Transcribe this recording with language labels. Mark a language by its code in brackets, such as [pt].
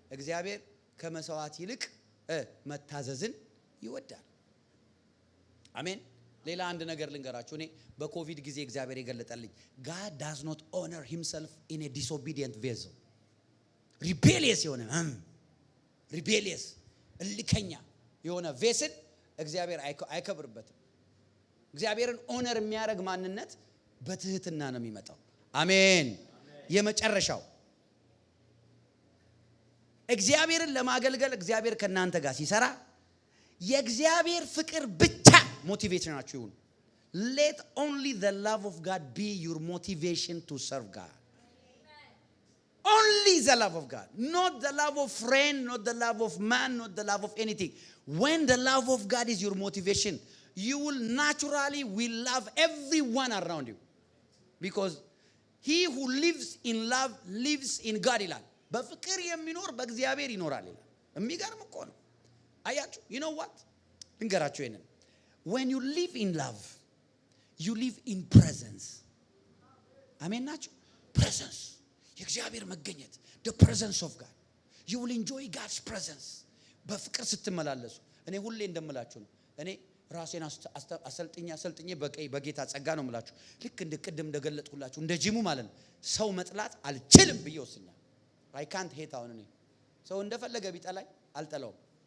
[am] እግዚአብሔር ከመስዋዕት ይልቅ መታዘዝን ይወዳል። አሜን። ሌላ አንድ ነገር ልንገራችሁ። እኔ በኮቪድ ጊዜ እግዚአብሔር የገለጠልኝ [en] God does not honor himself in a disobedient vessel። [am] ሪቤሊየስ የሆነ ሪቤሊየስ እልከኛ የሆነ ቬስል እግዚአብሔር አይከብርበትም። እግዚአብሔርን ኦነር የሚያደርግ ማንነት በትህትና ነው የሚመጣው። አሜን። የመጨረሻው እግዚአብሔርን ለማገልገል እግዚአብሔር ከናንተ ጋር ሲሰራ የእግዚአብሔር ፍቅር ብቻ ሞቲቬሽናችሁ ይሁን። [en] let only the love of God be your motivation to serve God. only the love of God, not the love of friend, not the love of man, not the love of anything. when the love of God is your motivation, you will naturally will love everyone around you because he who lives in love lives in God [am] ይላል። በፍቅር የሚኖር በእግዚአብሔር ይኖራል ይላል። የሚገርም እኮ ነው። አያችሁ [en] you know what [am] ልንገራችሁ ይሄንን [en] when you live in love you live in presence [am] አሜን ናችሁ presence የእግዚአብሔር መገኘት [en] the presence of God you will enjoy God's presence [am] በፍቅር ስትመላለሱ እኔ ሁሌ እንደምላችሁ ነው እኔ ራሴን አሰልጥኛ በጌታ ጸጋ ነው የምላችሁ ልክ እንደ ቅድም እንደገለጥኩላችሁ እንደ ጂሙ ማለት ነው ሰው መጥላት አልችልም ብዬ ወስኛለሁ [en] I can't hate [am] አሁን እኔ ሰው እንደፈለገ ቢጠላኝ አልጠላውም